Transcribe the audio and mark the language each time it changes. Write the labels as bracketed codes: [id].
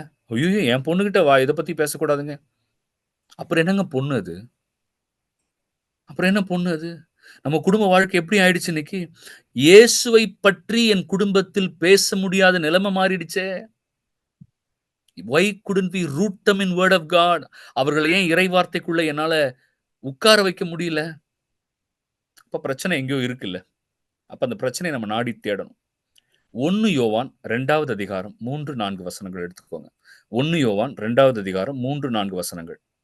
[ta] ஐயோ, என் பொண்ணுகிட்ட இதை பத்தி பேசக்கூடாதுங்க. அப்புறம் என்னங்க பொண்ணு அது? அப்புறம் என்ன பொண்ணு அது? நம்ம குடும்ப வாழ்க்கை எப்படி ஆயிடுச்சு இன்னைக்கு? இயேசுவை பற்றி என் குடும்பத்தில் பேச முடியாத நிலைமை மாறிடுச்சே. [en] Why couldn't we root them in word of God? [ta] அவர்களை ஏன் இறை வார்த்தைக்குள்ள என்னால உட்கார வைக்க முடியல? அப்ப பிரச்சனை எங்கேயோ இருக்குல்ல. அப்ப அந்த பிரச்சனையை நம்ம நாடி தேடணும். 1 யோவான் 2வது அதிகாரம் 3-4 வசனங்கள் எடுத்துக்கோங்க. 1 யோவான் 2வது அதிகாரம் 3-4 வசனங்கள்.